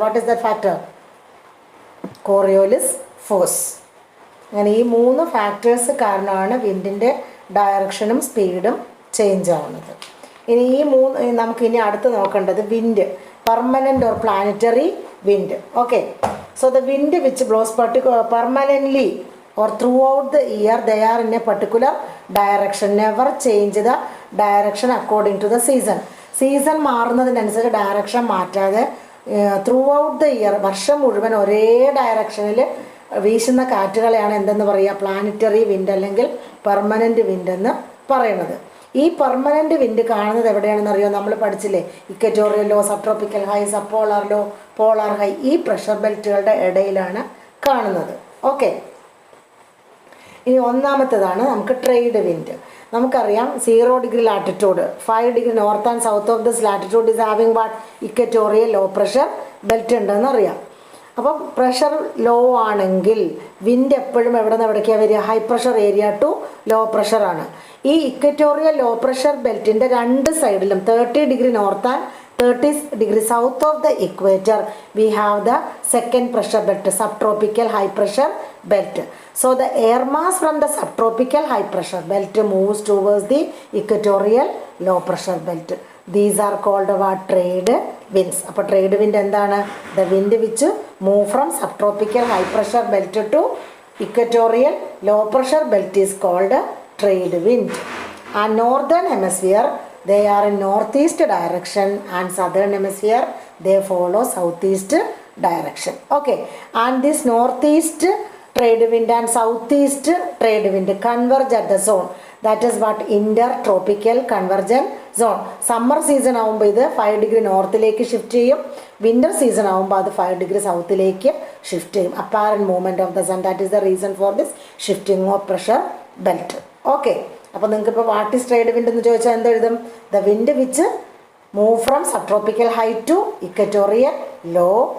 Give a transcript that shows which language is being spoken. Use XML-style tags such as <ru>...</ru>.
<en>What is that factor, Coriolis force.</en> <ml>അങ്ങനെ ഈ മൂന്ന് ഫാക്ടേഴ്സ് കാരണമാണ് വിൻഡിൻ്റെ ഡയറക്ഷനും സ്പീഡും ചേഞ്ച് ആവുന്നത്. ഇനി ഈ നമുക്കിനി അടുത്ത് നോക്കേണ്ടത് wind, permanent or planetary wind.</ml> <en>Okay, so the wind which blows permanently or throughout the year they are in a particular direction, never change the direction according to the season.</en> <ml>Season മാറുന്നതിനനുസരിച്ച് direction മാറ്റാതെ</ml> <en>throughout the year,</en> <ml>വർഷം മുഴുവൻ ഒരേ ഡയറക്ഷനിൽ വീശുന്ന കാറ്റുകളെയാണ് എന്തെന്ന് പറയുക, planetary wind അല്ലെങ്കിൽ പെർമനൻ്റ് വിൻഡ് എന്ന് പറയുന്നത്. ഈ പെർമനൻ്റ് വിൻഡ് കാണുന്നത് എവിടെയാണെന്ന് അറിയോ, നമ്മൾ പഠിച്ചില്ലേ, equatorial law, സബ്ട്രോപ്പിക്കൽ high, സബ്പോളാർ law, polar high, ഈ പ്രഷർ ബെൽറ്റുകളുടെ ഇടയിലാണ് കാണുന്നത്. ഓക്കെ, ഇനി ഒന്നാമത്തേതാണ് നമുക്ക് ട്രേഡ് വിൻഡ്.</ml> <en>നമുക്കറിയാം 0 degree latitude, 5 degree north and south of this latitude is having what, equatorial low pressure belt</en> <ml>ഉണ്ടെന്ന് അറിയാം. അപ്പം പ്രഷർ ലോ ആണെങ്കിൽ വിൻഡ് എപ്പോഴും എവിടെ നിന്ന് എവിടേക്കാണ് വരിക, high pressure area to law പ്രഷറാണ്. ഈ ഇക്വറ്റോറിയൽ ലോ പ്രഷർ ബെൽറ്റിൻ്റെ രണ്ട് സൈഡിലും 30 degree north and</ml> <en>30 degree south of the equator we have the second pressure belt, subtropical high pressure belt. So the air mass from the subtropical high pressure belt moves towards the equatorial low pressure belt. These are called what, trade winds.</en> <ml>അപ്പോൾ trade wind എന്താണ്,</ml> <en>the wind which move from subtropical high pressure belt to equatorial low pressure belt is called trade wind. And northern hemisphere they are in northeast direction and southern hemisphere they follow southeast direction. Okay, and this northeast trade wind and southeast trade wind converge at the zone, that is what, intertropical convergence zone.</en> <ml>Summer season ആകുമ്പോൾ ഇത് 5 degree നോർത്തിലേക്ക് shift ചെയ്യും, winter season ആകുമ്പോൾ അത് 5 degree സൗത്തിലേക്ക് shift ചെയ്യും.</ml> <en>Apparent movement of the sun, that is the reason for this shifting of pressure belt.</en> <ml>Okay, അപ്പോൾ നിങ്ങൾക്ക് ഇപ്പോൾ</ml> <en>what is trade wind</en> <ml>എന്ന് ചോദിച്ചാൽ എന്തെഴുതും,</ml> <en>The wind which move from subtropical high to equatorial low.</en>